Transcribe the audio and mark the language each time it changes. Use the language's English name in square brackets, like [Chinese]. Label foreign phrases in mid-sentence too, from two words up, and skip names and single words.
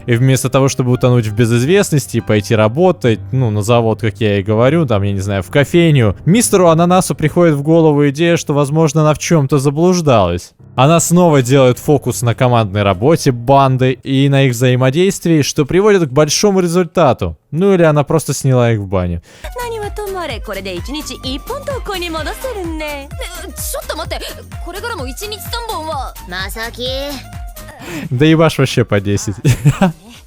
[Russian] И вместо того, чтобы утонуть в безызвестности и пойти работать, на завод, как я и говорю, там, я не знаю, в кофейню, мистеру Ананасу приходит в голову идея, что, возможно, она в чем-то заблуждалась. Она снова делает фокус на командной работе банды и на их взаимодействии, что приводит к большому результату. Ну или она просто сняла их в бане. [Japanese] これで1日1本投稿に戻せるね。ちょっと待って、これからも1日3本は。まさき。 [Russian] Да ебашь вообще по 10.